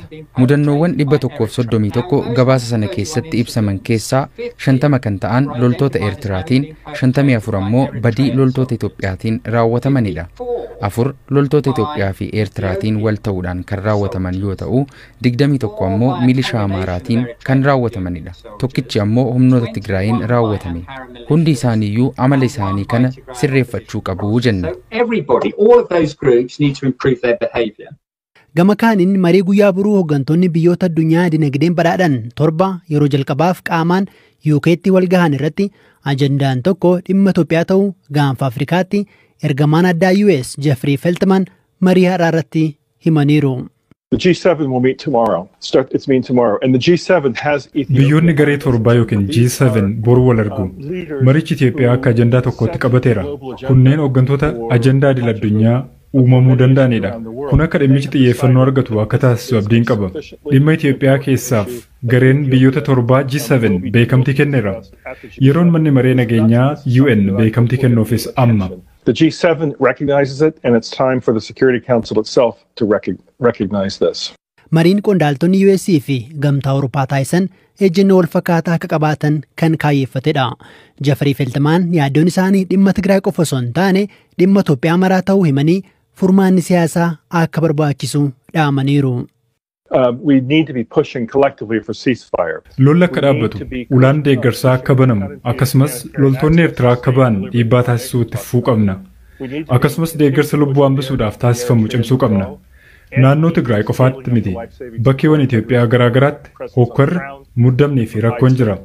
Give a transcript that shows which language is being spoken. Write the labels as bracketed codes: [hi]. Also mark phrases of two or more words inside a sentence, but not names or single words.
[om] Mudannoowwan 131 gabaasa sana keessatti ibsaman keessaa 50 kan ta'an loltoota Eertiraatiin, 54 ammoo badii loltoota Itoophiyaatiin raawwatamanidha. 4 loltoota Itoophiyaa fi Eertiraatiin wal ta'uudhaan kan raawwataman yoo ta'u, 21 ammoo milishaa Amaaraatiin kan raawwatamanidha. Tokkichi ammoo humnoota Tigraayiin raawwatame. Hundi isaaniiyyuu amala isaanii kana sirreeffachuu qabu jenna. [en] All of those groups need to improve their behavior. [om] Gama kaaniin marii guyyaa buruu hooggantoonni biyyoota addunyaa dinagdeen badhaadhan 7 yeroo jalqabaaf qaamaan UK'tti wal gahan irratti ajandaan tokko dhimma Itoophiyaa ta'uu gaanfa Afrikaatti ergamaan addaa US Jeffrey Feltman marii haaraa irratti himaniiru. [en] The G7 will meet tomorrow. It's meeting tomorrow. And the G7 has [om] biyyoonni garee torbaa yookiin G7 boru wal argu. Marichi Itoophiyaa akka ajandaa tokkotti qabateera. Kunneen hooggantoota ajandaa idil addunyaa uumamuu danda'anidha. Kun akka dhimmichi xiyyeeffannoo argatu akka taasisu abdiin qaba. Dhimma Itoophiyaa keessaaf gareen biyyoota torbaa G7 beekamtii kenneera. Yeroon manni maree nageenyaa UN beekamtii kennuufis amma. [en] The G7 recognizes it, and it's time for the Security Council itself to recognize this. [om] Mariin qondaaltonni US fi gamtaa Awurooppaa taasisan ejjennoo wal fakkaataa akka qabaatan kan kaayeffatedha. Jeffrey Feltman yaaddoon isaanii dhimma Tigraay qofa osoo hin taane dhimma Itoophiyaa maraa ta'uu himanii furmaanni siyaasaa akka barbaachisu dhaamaniiru. [en] We need to be pushing collectively for ceasefire. [om] Lolli akka dhaabbatu, ulaan deeggarsaa akka banamu, akkasumas loltoonni Eertiraa akka ba'an dhiibbaa taasisuu itti fufuu qabna. Akkasumas deeggarsa lubbuu hambisuudhaaf taasifamu cimsuu qabna. Naannoo Tigraay qofaatti miti. Bakkeewwan Itoophiyaa garaa garaatti hokkarri, muddamnii fi rakkoon jira.